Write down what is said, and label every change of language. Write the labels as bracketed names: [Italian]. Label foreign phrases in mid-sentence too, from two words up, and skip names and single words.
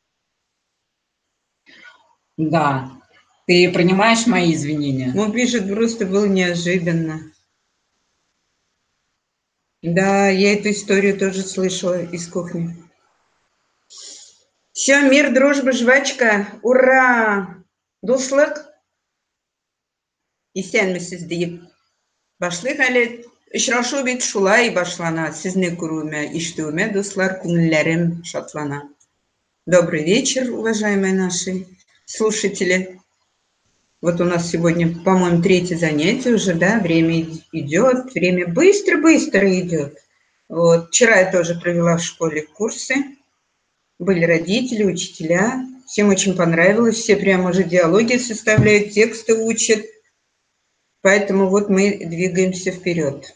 [Russian] Да. Ты принимаешь мои извинения? Он пишет, просто было неожиданно. Да, я эту историю тоже слышала из кухни. Все, мир, дружба, жвачка. Ура! [Tatar] Дуслык. Исәнмесез deyip башлык әле. Очрашу бит шулай башлана. Сезне күрүемә, ишетүемә, дуслар, күңелләрем шатлана. [Russian] Добрый вечер, уважаемые наши слушатели. Вот у нас сегодня, по-моему, 3-е занятие уже, да, время идет, время быстро-быстро идет. Вот. Вчера я тоже провела в школе курсы, были родители, учителя, всем очень понравилось, все прямо уже диалоги составляют, тексты учат, поэтому вот мы двигаемся вперед.